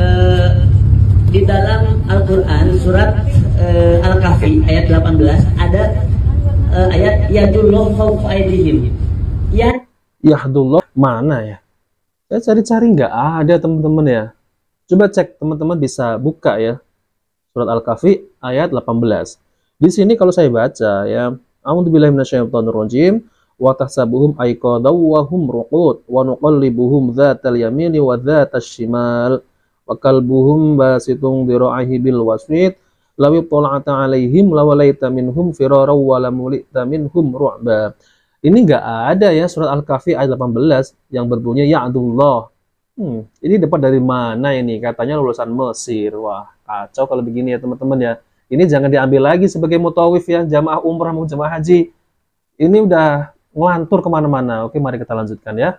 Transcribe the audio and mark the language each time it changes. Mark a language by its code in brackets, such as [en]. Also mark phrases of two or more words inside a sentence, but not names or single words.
[id] Di dalam Al-Quran surat Al-Kahfi ayat 18 ada ayat [ar] يد الله فوق أيديهم. [id] Yahdullah mana ya? Saya cari-cari nggak ada teman-teman ya. Coba cek teman-teman, bisa buka ya surat Al-Kahfi ayat 18. Di sini kalau saya baca ya, [ar] أعوذ بالله من الشيطان الرجيم, وتحسبهم أيقاظا وهم رقود ونقلبهم ذات اليمين وذات الشمال وكلبهم باسط ذراعيه بالوصيد لو اطلعت عليهم لوليت منهم فرارا ولملئت منهم رعبا. [id] Ini nggak ada ya surat Al-Kahfi ayat 18 yang berbunyi ya'dullah. Ini dapat dari mana ini? Katanya lulusan Mesir. Wah, kacau kalau begini ya teman-teman ya. Ini jangan diambil lagi sebagai mutawif ya, jamaah umrah maupun jamaah haji. Ini udah ngelantur kemana-mana. Oke, mari kita lanjutkan ya.